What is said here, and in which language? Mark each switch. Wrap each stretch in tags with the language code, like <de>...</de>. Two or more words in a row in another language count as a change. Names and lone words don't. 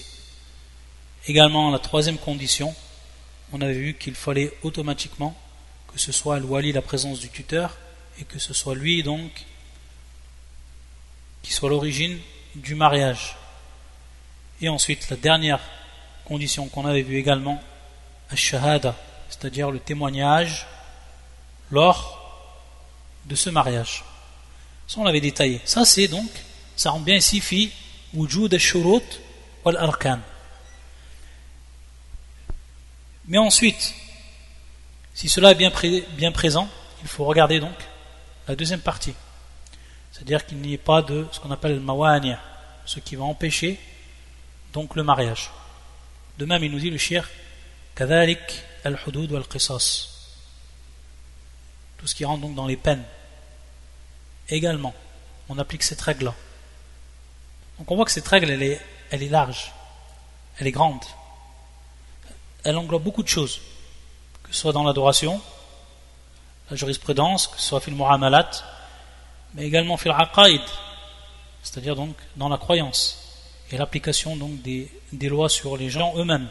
<fr>Également, la troisième condition, on avait vu qu'il fallait automatiquement que ce soit le wali, la présence du tuteur, et que ce soit lui donc qui soit l'origine du mariage. Et ensuite, la dernière condition qu'on avait vue également, ash-shahada, c'est-à-dire le témoignage lors de ce mariage. Ça, on l'avait détaillé. Ça, c'est donc, ça rentre bien ici,</fr> <ar>في وجود الشروط والأركان.</ar> <fr>Mais ensuite, si cela est bien présent, il faut regarder donc la deuxième partie. C'est-à-dire qu'il n'y ait pas de ce qu'on appelle le mawani', ce qui va empêcher donc le mariage. De même, il nous dit le cheikh,</fr> <ar>كذلك الحدود والقصاص,</ar> <fr>tout ce qui rentre donc dans les peines. Également, on applique cette règle-là. Donc on voit que cette règle, elle est large, elle est grande. Elle englobe beaucoup de choses, que ce soit dans l'adoration, la jurisprudence, que ce soit</fr> <ar>في المعاملات,</ar> <fr>mais également</fr> <ar>في العقائد,</ar> <fr>c'est-à-dire donc dans la croyance et l'application donc des lois sur les gens eux-mêmes.</fr>